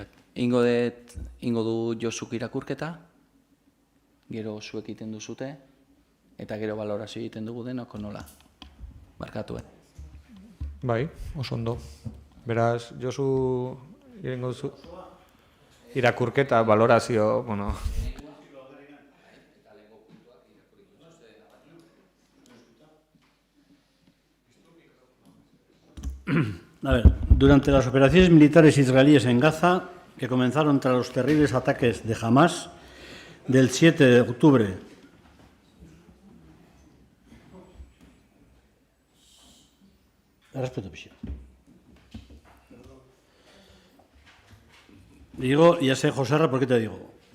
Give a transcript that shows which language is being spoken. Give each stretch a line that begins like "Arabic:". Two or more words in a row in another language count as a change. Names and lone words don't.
Basque: Ingo du Josuk irakurketa, gero zuek egiten duzute, eta gero balorazio egiten dugu denok nola. Barkatu, Bai, oso ondo. Beraz, Josu irengo duzu? Irakurketa, balorazio, bueno...
Spanish: A ver, durante las operaciones militares israelíes en Gaza, que comenzaron tras los terribles ataques de Hamas del 7 de octubre digo, ya sé, Joserra, ¿por qué te digo?